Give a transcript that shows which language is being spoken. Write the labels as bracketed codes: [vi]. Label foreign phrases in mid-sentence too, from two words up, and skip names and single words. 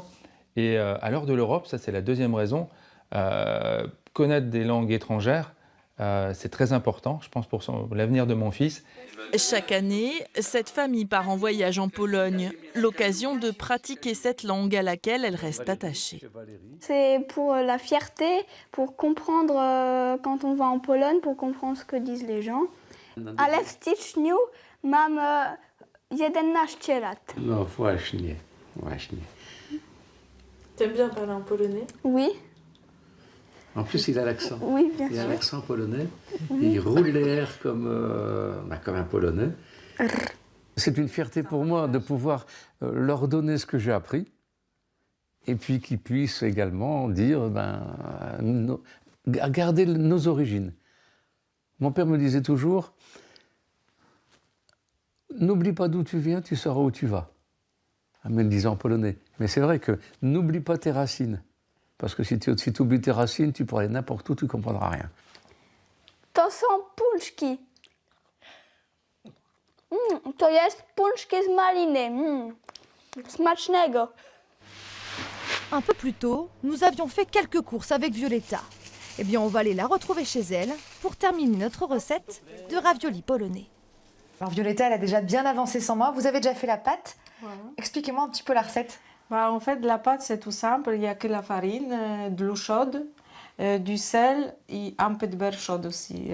[fr] Et à l'heure de l'Europe, ça c'est la deuxième raison, connaître des langues étrangères, c'est très important, je pense, pour l'avenir de mon fils. Chaque année, cette famille part en voyage en Pologne, l'occasion de pratiquer cette langue à laquelle elle reste attachée. C'est pour la fierté, pour comprendre quand on va en Pologne, pour comprendre ce que disent les gens. [pl] Ale w styczniu mam 11 lat. No właśnie. [fr] T'aimes bien parler en polonais? Oui. En plus, il a l'accent. Oui, bien sûr. Il a l'accent polonais. Il roule les R comme un polonais. C'est une fierté pour moi de pouvoir leur donner ce que j'ai appris et puis qu'ils puissent également dire, garder nos origines. Mon père me disait toujours, n'oublie pas d'où tu viens, tu sauras où tu vas. Mais il le disait en polonais. Mais c'est vrai que n'oublie pas tes racines. Parce que si tu oublies tes racines, tu pourras aller n'importe où, tu ne comprendras rien. [pl] To są pączki. To jest pączki z maliny. Smacznego. [fr] Un peu plus tôt, nous avions fait quelques courses avec Violetta. Eh bien, on va aller la retrouver chez elle pour terminer notre recette de raviolis polonais. Alors Violetta, elle a déjà bien avancé sans moi. Vous avez déjà fait la pâte. Voilà. Expliquez-moi un petit peu la recette. En fait, la pâte, c'est tout simple. Il n'y a que la farine, de l'eau chaude, du sel et un peu de beurre chaud aussi.